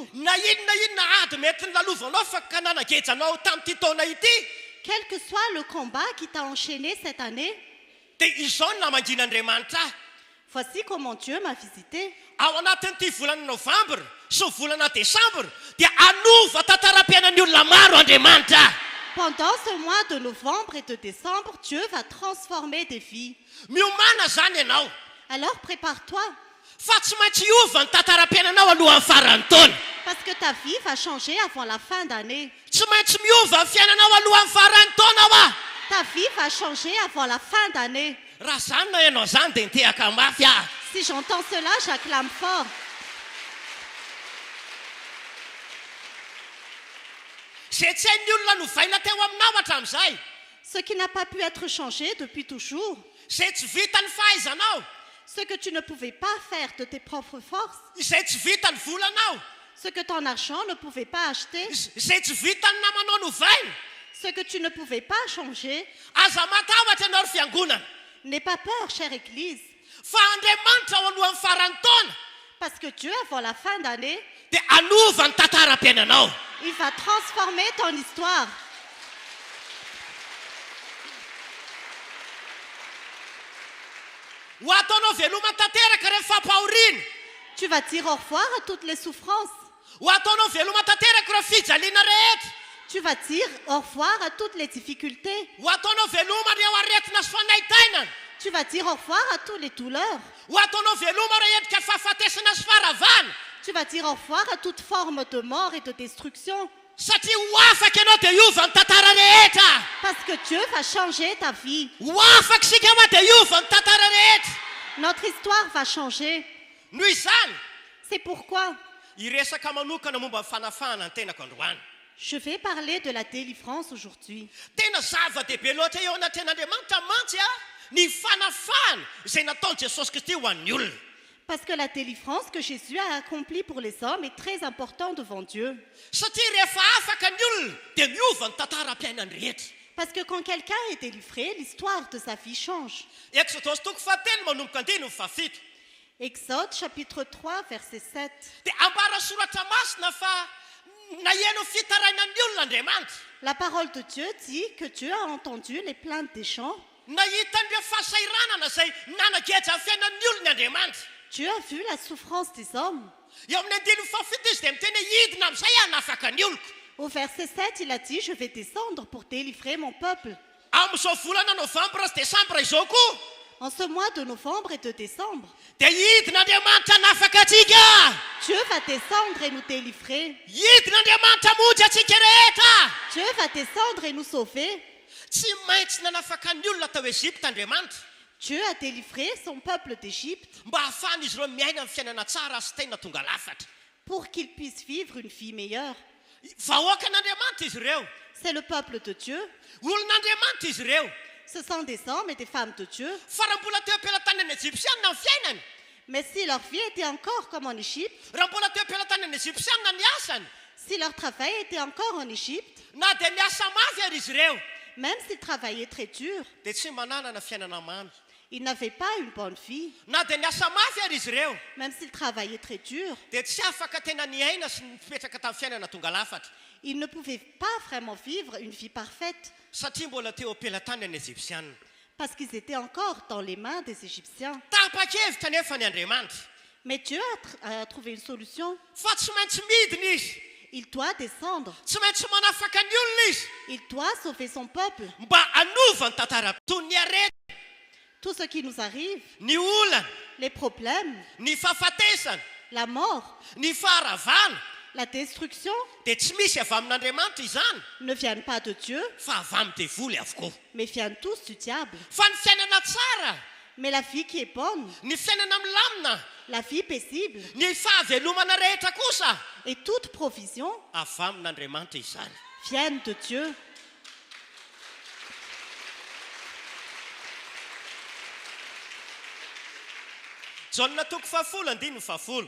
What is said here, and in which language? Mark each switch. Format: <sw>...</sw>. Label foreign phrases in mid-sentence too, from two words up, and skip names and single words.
<mg>na inona ady mety nilalovanao fa ka nanagejanao tamin'ity taona ity</mg> <fr>Quel que soit le combat qui t'a enchaîné cette année,</fr> <mg>dia izao ny namangin'andriamanitra ahy</mg> <fr>voici comment Dieu m'a visité.</fr> <mg>ao anatin'ity volana novambra sy volana desambra dia anova tantaram-piainan'ny olona maro andriamanitra ahy</mg> <fr>Pendant ce mois de novembre et de décembre, Dieu va transformer des vies.</fr> <mg>miomana zany ianao</mg> <fr>Alors prépare-toi,</fr> <mg>fa tsy maintsy hiova ny tantaram-piainanao alohan'ny faran'ny taona</mg> <fr>parce que ta vie va changer avant la fin d'année.</fr> <mg>tsy maintsy miova ny fiainanao alohan'ny faran'ny taona ao ah</mg> <fr>Ta vie va changer avant la fin d'année.</fr> <mg>raha zany na ianao zany dia nitehaka mafy ah</mg> <fr>Si j'entends cela, j'acclame fort.</fr> <mg>zay tsy hain'ny olona novaina teo aminao hatramin'izay</mg> <fr>Ce qui n'a pas pu être changé depuis toujours.</fr> <mg>Izay tsy vita ny fahaizanao.</mg> <fr>Ce que tu ne pouvais pas faire de tes propres forces.</fr> <mg>Izay tsy vita ny volanao.</mg> <fr>Ce que ton argent ne pouvait pas acheter.</fr> <mg>Izay tsy vita ny namanao novaina.</mg> <fr>Ce que tu ne pouvais pas changer.</fr> <mg>Aza matahotra ianao ry fiangonana.</mg> <fr>N'aie pas peur, chère Église.</fr> <mg>Fa Andriamanitra ao alohan'ny farany taona</mg> <fr>Parce que Dieu, avant la fin d'année,</fr> <mg>dia anova ny tantaram-piainanao.</mg> <fr>il va transformer ton histoire.</fr> <mg>Ho ataonao veloma tanteraka rehefa fampahoriana.</mg> <fr>Tu vas dire au revoir à toutes les souffrances.</fr> <mg>Ho ataonao veloma tanteraka rehefa fijaliana rehetra.</mg> <fr>Tu vas dire au revoir à toutes les difficultés.</fr> <mg>Ho ataonao veloma reo aretina sy fanaitainana.</mg> <fr>Tu vas dire au revoir à toutes les douleurs.</fr> <mg>Ho ataonao veloma reo endrika fahafatesana sy faharavana.</mg> <fr>Tu vas dire au revoir à toute forme de mort et de destruction.</fr> <mg>Satria ho afaka ianao dia hiova ny tantara rehetra.</mg> <fr>Parce que Dieu va changer ta vie.</fr> <mg>Ho afaka sika ma dia hiova ny tantara rehetra.</mg> <fr>Notre histoire va changer.</fr> <mg>Noho izany</mg> <fr>C'est pourquoi</fr> <mg>hiresaka manokana momba ny fanafahana ny tenako androany.</mg> <fr>je vais parler de la délivrance aujourd'hui.</fr> <mg>Tena zava-dehibe loatra eo anatin'Andriamanitra mantsy ny fanafahana izay nataony Jesosy Kristy ho an'ny olona.</mg> <fr>Parce que la délivrance que Jésus a accomplie pour les hommes est très importante devant Dieu.</fr> <mg>Satria rehefa afaka ny olona dia miova ny tantaram-piainany rehetra.</mg> <fr>Parce que quand quelqu'un est délivré, l'histoire de sa vie change.</fr> <mg>Exodosy toko fahatelo manomboka andiny fafito.</mg> <fr>Exode chapitre 3 verset 7.</fr> <mg>Dia ambara soratra masina fa naheno fitarainan'ny olona Andriamanitra.</mg> <fr>La parole de Dieu dit que Dieu a entendu les plaintes des gens.</fr> <mg>Nahita nireo fahasairanana izay nanageja amin'ny fiainan'ny olona Andriamanitra.</mg> <fr>Dieu a vu la souffrance des hommes.</fr> <mg>Eo amin'ny andiny fafito izy dia miteny hidina amin'izay hanafaka ny oloko.</mg> <fr>Au verset 7, il a dit, je vais descendre pour délivrer mon peuple.</fr> <mg>Amin'izao volana novambra sy desambra izao koa</mg> <fr>En ce mois de novembre et de décembre,</fr> <mg>dia hidina Andriamanitra hanafaka atsika.</mg> <fr>Dieu va descendre et nous délivrer.</fr> <mg>Hidina Andriamanitra hamonjy atsika rehetra.</mg> <fr>Dieu va descendre et nous sauver.</fr> <mg>Tsy maintsy nanafaka ny olona tao Ezipta Andriamanitra</mg> <fr>Dieu a délivré son peuple d'Égypte</fr> <mg>mba hahafahana izy ireo miaina amin'ny fiainana tsara sy tena tonga lafatra.</mg> <fr>pour qu'ils puissent vivre une vie meilleure.</fr> <mg>Vahoakan'Andriamanitra izy ireo.</mg> <fr>C'est le peuple de Dieu.</fr> <mg>Olon'Andriamanitra izy ireo.</mg> <fr>Ce sont des hommes et des femmes de Dieu.</fr> <mg>Fa raha mbola teo am-pelantanany Egyptianina ny fiainany,</mg> <fr>Mais si leur vie était encore comme en Égypte,</fr> <mg>raha mbola teo am-pelantanany Egyptianina ny asany,</mg> <fr>si leur travail était encore en Égypte,</fr> <mg>na dia miasa mafy ary izy ireo,</mg> <fr>même s'ils travaillaient très dur,</fr> <mg>dia tsy mananana fiainana mamy.</mg> <fr>ils n'avaient pas une bonne vie.</fr> <mg>Na dia miasa mafy ary izy ireo,</mg> <fr>Même s'ils travaillaient très dur,</fr> <mg>dia tsy afaka tena niaina sy nipetraka tamin'ny fiainana tonga lafatra.</mg> <fr>ils ne pouvaient pas vraiment vivre une vie parfaite</fr> <mg>Satria mbola teo am-pelantany ny Egyptianina.</mg> <fr>parce qu'ils étaient encore dans les mains des Égyptiens.</fr> <mg>Tapa-kevitra nefa ny Andriamanitra.</mg> <fr>Mais Dieu a trouvé une solution.</fr> <mg>Fa tsy maintsy midina izy.</mg> <fr>Il doit descendre.</fr> <mg>Tsy maintsy manafaka ny olona izy.</mg> <fr>Il doit sauver son peuple.</fr> <mg>Mba hanova ny tantara toy ny arety,</mg> <fr>Tout ce qui nous arrive,</fr> <mg>ny olana,</mg> <fr>les problèmes,</fr> <mg>ny fahafatesana,</mg> <fr>la mort,</fr> <mg>ny faharavana,</mg> <fr>la destruction,</fr> <mg>dia tsy misy avy amin'Andriamanitra izany,</mg> <fr>ne viennent pas de Dieu,</fr> <mg>fa avy amin'ny devoly avokoa.</mg> <fr>mais viennent tous du diable.</fr> <mg>Fa ny fiainana tsara,</mg> <fr>Mais la vie qui est bonne,</fr> <mg>ny fiainana milamina,</mg> <fr>la vie paisible</fr> <mg>ny fahavelomana rehetra kosa</mg> <fr>et toute provision</fr> <mg>avy amin'Andriamanitra izany.</mg> <fr>viennent de Dieu.</fr> <mg>Jaona toko fahafolo andiny fahafolo.</mg>